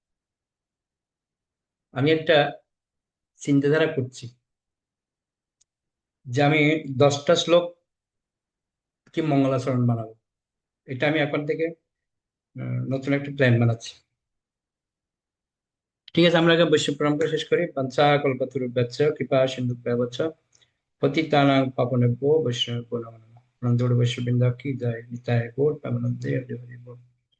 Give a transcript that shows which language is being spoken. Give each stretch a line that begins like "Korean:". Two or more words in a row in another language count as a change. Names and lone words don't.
Bangla: আমি একটা চিন্তাধারা করছি যে আমি 10টা শ্লোক কি মঙ্গলাচরণ বানাবো। এটা আমি এখন থেকে নতুন একটা প্ল্যান বানাচ্ছি। ঠিক আছে, আমরা আগে বৈষ্ণব প্রণাম করে শেষ করি।
Sanskrit: পঞ্চা কল্পতরুভ্যশ্চ কৃপা সিন্ধুভ্যশ্চ পতিতানাং পাবনেভ্যো বৈষ্ণবেভ্যো নমো নমঃ।
Bangla: নন্দোড় বৈষ্ণববৃন্দ কি জয়, নিতাই গৌর প্রেমানন্দে হরি হরি বল।